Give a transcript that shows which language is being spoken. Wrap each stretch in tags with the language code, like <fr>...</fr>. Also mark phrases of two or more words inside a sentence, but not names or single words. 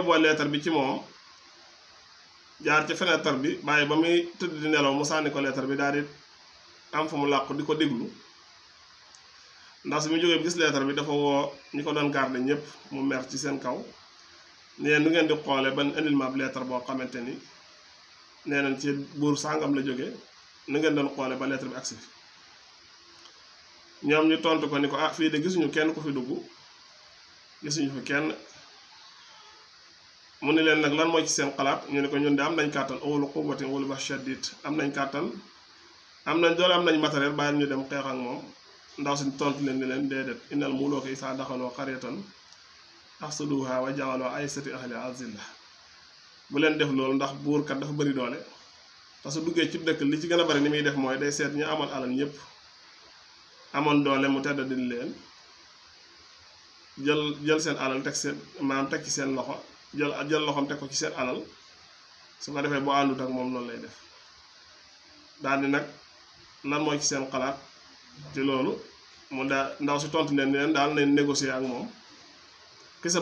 <wo>yóbboo leetar bi ci moom jaar ci fenêtre bi bàyyi ba muy tëdd di nelaw mu sànni ko leetar bi daal di am fu mu làqu di ko déglu ndax si mu jógee gis leetar bi dafa woo ñi ko doon garder ñëpp mu mer ci seen kaw nee nu ngeen di xoole ban indil ma ab leetar boo xamante ni nee nañ ci buur sàngam la jóge nu ngeen doon xoole ba leetar bi agsi fi ñoom ñu tontu ko ni ko ah fii de gisuñu kenn ku fi dugg gisuñu fi kenn mu ne leen nag lan mooy ci seen xalaat ñu ne ko ñun de am nañ kàttan</wo> <ar>أولو قوة ولا بأس شديد</ar> <wo>am nañ kàttan am nañ doole am nañ matériel bàyyi ñu dem xeex ak moom ndaw si tontu leen ni leen déedéet</wo> <ar>إن الملوك إذا دخلوا قرية أفسدوها وجعلوا أعزة أهلها أذلة</ar> <wo>bu leen def loolu ndax buur kat dafa bëri doole</wo> <fr>parce que</fr> <wo>duggee ci dëkk li ci gën a bari ni muy def mooy day seet ñu amoon alal ñëpp amoon doole mu tedd din leen jël seen alal teg seen maanaam teg ci seen loxo jël loxoom teg ko ci seen alal su ko defee boo àndut ak moom noonu lay def daal di nag lan mooy ci seen xalaat ci loolu mu daa ndaw si tontu leen ni leen daal nañ négocier ak moom kese</wo>